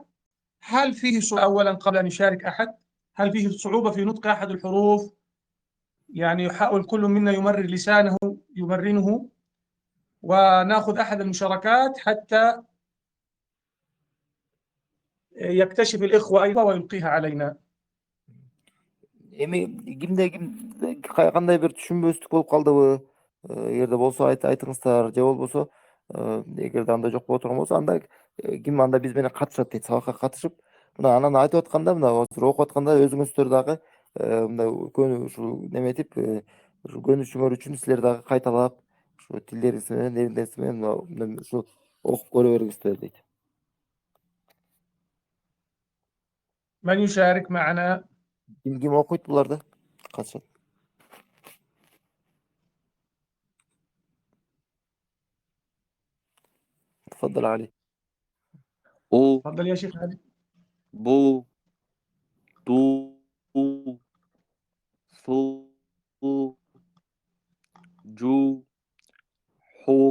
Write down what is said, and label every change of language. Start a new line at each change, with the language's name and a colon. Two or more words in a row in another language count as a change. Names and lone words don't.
Arabic: هل فيه صعوبة أولا قبل أن يشارك أحد؟ هل فيه صعوبة في نطق أحد الحروف؟ يعني يحاول كل منا يمرر لسانه يمرنه، ونأخذ أحد المشاركات حتى يكتشف الإخوة أيضا ويلقيها علينا.
Kyrgyz: Эми ким кандай бир түшүнбөстүк болуп калдыбы? Эгерде болсо айтыңыздар, же болбосо эгерде андай жок боло турган болсо анда ким анда биз менен катышат дейт, сабакка катышып, мына анан айтып атканда, мына азыр окуп атканда өзүңүздөр дагы мындай ушул неметип, ушу көнүшүңөр үчүн силер дагы кайталап, ушу тилдериңиз менен, эриңиз менен ушу окуп көрө бериңиздер дейт.
Arabic: من يشارك معنا؟
Kyrgyz: Ким окуйт буларды? Катышат.
Arabic: تفضل علي. أو تفضل يا شيخ علي. بو تو ثو جو حو